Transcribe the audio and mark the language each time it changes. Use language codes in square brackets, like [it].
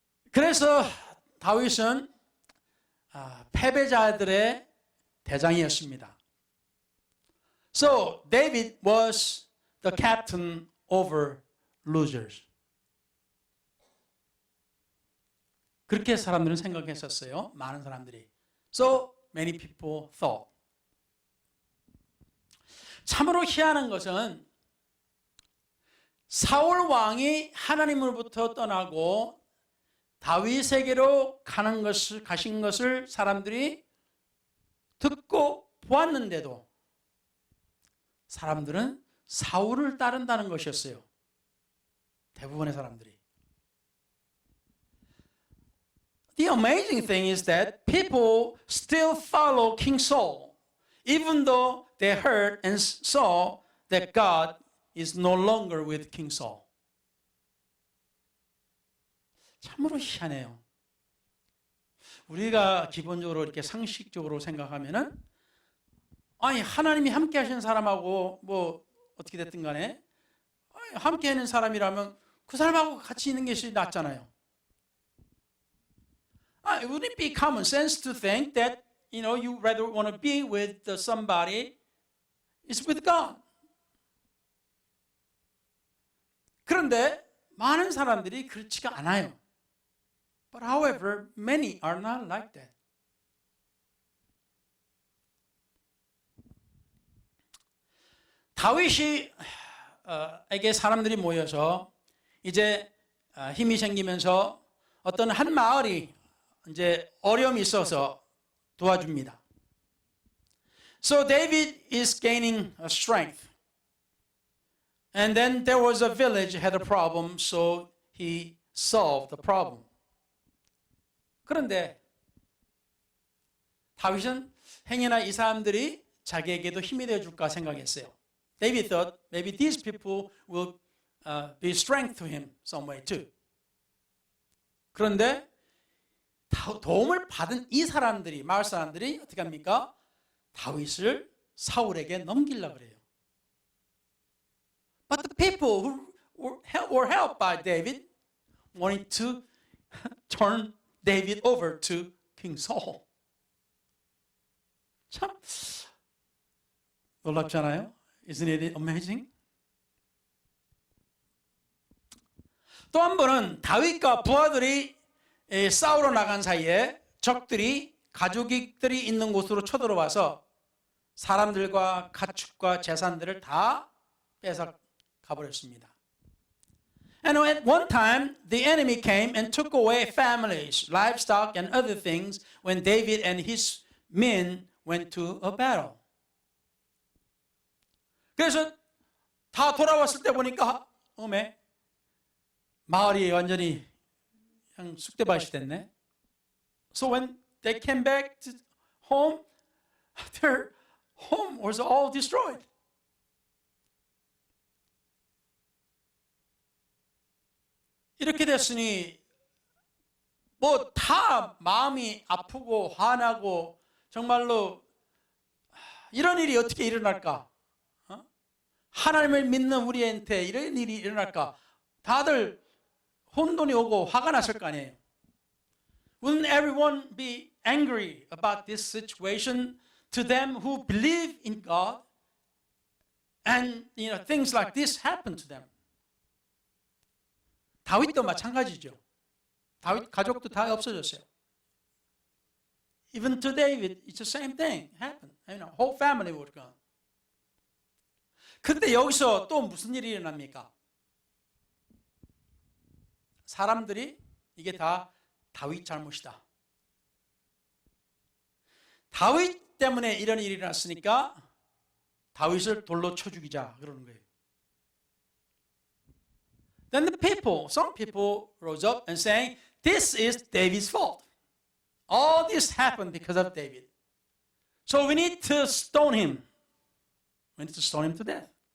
[ko] 그래서 다윗은 패배자들의 대장이었습니다. [en] So David was the captain over losers. [ko] 그렇게 사람들은 생각했었어요. 많은 사람들이. [en] So many people thought. [ko] 참으로 희한한 것은 사울 왕이 하나님으로부터 떠나고 다윗에게로 가신 것을 사람들이 듣고 보았는데도 사람들은 사울을 따른다는 것이었어요. 대부분의 사람들이. [en] The amazing thing is that people still follow King Saul, even though they heard and saw that God is no longer with King Saul. [ko] 참으로 희한해요. 우리가 기본적으로 이렇게 상식적으로 생각하면은 아니 하나님이 함께 하시는 사람하고 뭐 어떻게 됐든 간에 함께 하는 사람이라면 그 사람하고 같이 있는 것이 낫잖아요. [en] Would it be common sense to think that you rather want to be with somebody is with God? [ko] 그런데 많은 사람들이 그렇지가 않아요. [en] But however, many are not like that. [ko] 다윗이 에게 사람들이 모여서 이제 힘이 생기면서 어떤 한 마을이 이제 어려움이 있어서 도와줍니다. [en] So David is gaining strength. And then there was a village had a problem, so he solved the problem. [ko] 그런데 다윗은 행여나 이 사람들이 자기에게도 힘이 되어줄까 생각했어요. [en] David thought maybe these people will be strength to him some way too. [ko] 그런데 도움을 받은 이 사람들이 마을 사람들이 어떻게 합니까? 다윗을 사울에게 넘기려고 그래요. [en] But the people who were helped by David wanted to turn David over to King Saul. [ko] 참 놀랍잖아요. [en] Isn't it amazing? [ko] 또 한 번은 다윗과 부하들이 싸우러 나간 사이에 적들이 가죽들이 있는 곳으로 쳐들어와서 사람들과 가축과 재산들을 다 뺏어 가버렸습니다. [en] And at one time, the enemy came and took away families, livestock, and other things when David and his men went to a battle. [ko] 그래서 다 돌아왔을 때 보니까 마을이 완전히 그냥 쑥대밭이 됐네. [en] So when they came back to home, their home was all destroyed. [ko] 이렇게 됐으니 뭐 다 마음이 아프고 화나고 정말로 이런 일이 어떻게 일어날까? 하나님을 믿는 우리한테 이런 일이 일어날까? 다들 혼돈이 오고 화가 났을 거 아니에요. [en] Wouldn't everyone be angry about this situation to them who believe in God? And things like this happen to them. [ko] 다윗도 마찬가지죠. 다윗 가족도 다 없어졌어요. [en] Even to David, it's the same thing happened. Whole family was gone. [ko] 근데 여기서 또 무슨 일이 일어납니까? 사람들이 이게 다 다윗 잘못이다. 다윗 때문에 이런 일이 일어났으니까 다윗을 돌로 쳐 죽이자 그러는 거예요. [en] Then some people rose up and saying, this is David's fault. All this happened because of David. So we need to stone him. We need to stone him to death.